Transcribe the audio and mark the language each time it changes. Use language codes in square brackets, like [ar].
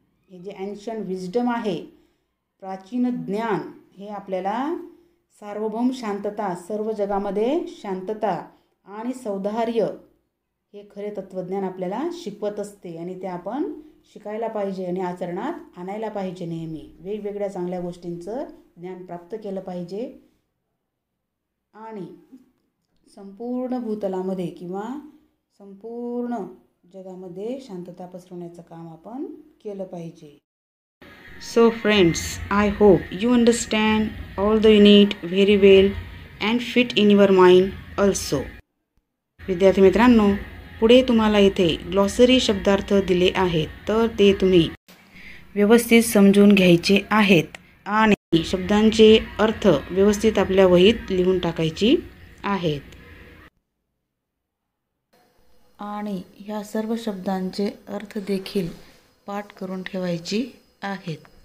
[mr] हे जे [en] ancient wisdom [mr] आहे, प्राचीन ज्ञान, हे आपल्याला सार्वभौम शांतता, सर्व जगामध्ये शांतता आणि सौहार्द हे खरे तत्त्वज्ञान आपल्याला शिकवत असते आणि ते आपण शिकायला पाहिजे आणि आचरणात आणायला पाहिजे. नेहमी वेगवेगळ्या चांगल्या गोष्टींचं ज्ञान प्राप्त केलं पाहिजे आणि संपूर्ण भूतलामध्ये किंवा संपूर्ण जगामध्ये शांतता पसरवण्याचं काम आपण केलं पाहिजे. [en] So friends, I hope you understand all the unit very well and fit in your mind also. [mr] विद्यार्थी मित्रांनो, पुढे तुम्हाला इथे ग्लॉसरी शब्दार्थ दिले आहेत तर ते तुम्ही व्यवस्थित समजून घ्यायचे आहेत आणि शब्दांचे अर्थ व्यवस्थित आपल्या वहीत लिहून टाकायची आहेत आणि ह्या सर्व शब्दांचे अर्थ देखील पाठ करून ठेवायची आहेत.